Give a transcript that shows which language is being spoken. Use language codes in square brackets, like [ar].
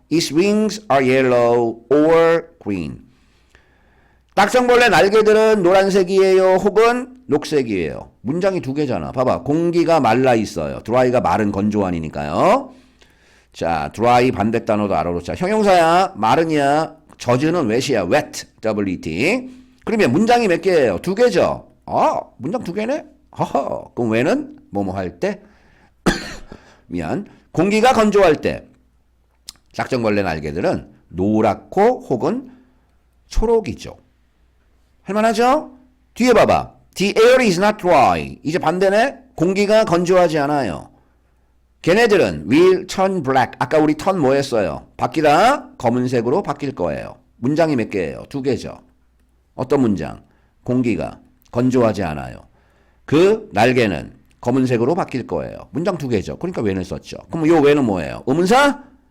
[en] Its wings are yellow or green. [ko] 딱정벌레 날개들은 노란색이에요. 혹은 녹색이에요. 문장이 2개잖아. 봐봐. 공기가 말라 있어요. dry가 마른 건조한이니까요. 자, dry 반대 단어도 알아로. 자, 형용사야. 마른이야. 젖은 wet이야. wet. W-E-T. 그러면 문장이 몇 개예요? 2개죠? 문장 2개네? 허허. 그럼 when은 뭐뭐 할 때? 미안. 공기가 건조할 때. 짝정벌레 날개들은 노랗고 혹은 초록이죠. 할만하죠? 뒤에 봐봐. [en] The air is not dry. [ko] 이제 반대네. 공기가 건조하지 않아요. 걔네들은 [en] will turn black. [ko] 아까 우리 turn 뭐 했어요? 바뀌다. 검은색으로 바뀔 거예요. 문장이 몇 개예요? 2개죠. 어떤 문장? 공기가 건조하지 않아요. 그 날개는 검은색으로 바뀔 거예요. 문장 2개죠. 그러니까 when을 썼죠. 그럼 요 when은 뭐예요? 의문사?